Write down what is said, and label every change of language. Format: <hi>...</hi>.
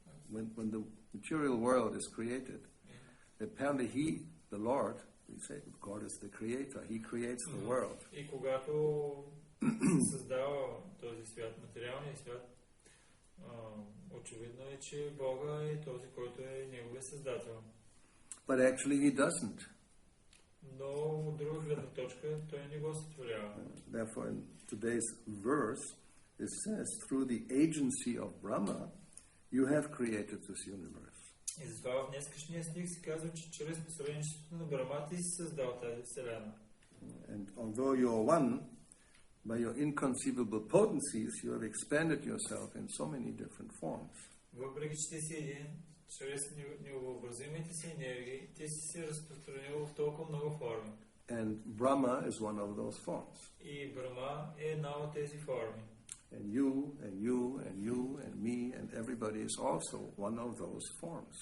<en>When the material world is created, apparently he, the Lord, we say God is the creator, he creates the world.</en> <bg>И когато създава този свят, материалния свят, очевидно е, че Бога е този, който е неговия създател.</bg> <en>But actually he doesn't.</en> <bg>Но от друга гледна точка той не го сътворява.</bg> <en>Therefore in today's verse it says, through the agency of Brahma you have created this universe.</en> <bg>И затова в днескашния стих се казва, че чрез посредничеството на Брахма ти си създал тази вселена.</bg> <en>And although you are one, by your inconceivable potencies, you have expanded yourself in so many different forms.</en> <bg>Въпреки че ти си един, чрез невъобразимите си енергии, ти си се разпространил в толкова много форми.</bg> <en>And Brahma is one of those forms.</en> <bg>И Брахма е една от тези форми.</bg> <en>And you, and you, and you, and me, and everybody is also one of those forms.</en>